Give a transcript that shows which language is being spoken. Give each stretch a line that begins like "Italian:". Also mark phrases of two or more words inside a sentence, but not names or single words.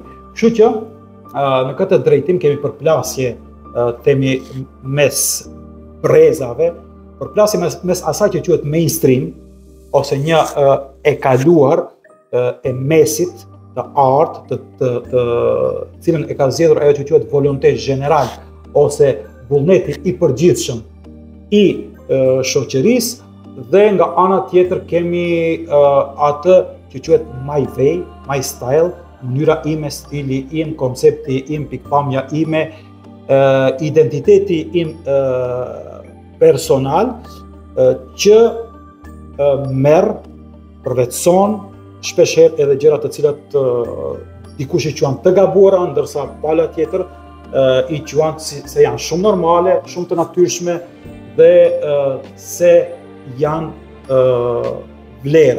Albanian: Kështu që në këtë drejtim kemi përplasje themi mes brezave, përplasje mes asaj që quhet mainstream ose një e kaluar e mesit të artë, të cilën e ka zgjedhur ajo që quhet
French: volonté general
Albanian: ose vullneti i përgjithshëm i shoqërisë, dhe nga ana tjetër kemi atë që quhet
English: my way, my style,
Albanian: mënyra ime, stili im, koncepti im, pikpamja ime, identiteti im personal, që merr, përvetëson shpeshherë edhe gjëra të cilat dikush i quan të gabuara, ndërsa pala tjetër i quan se janë shumë normale, shumë të natyrshme dhe se janë vlerë.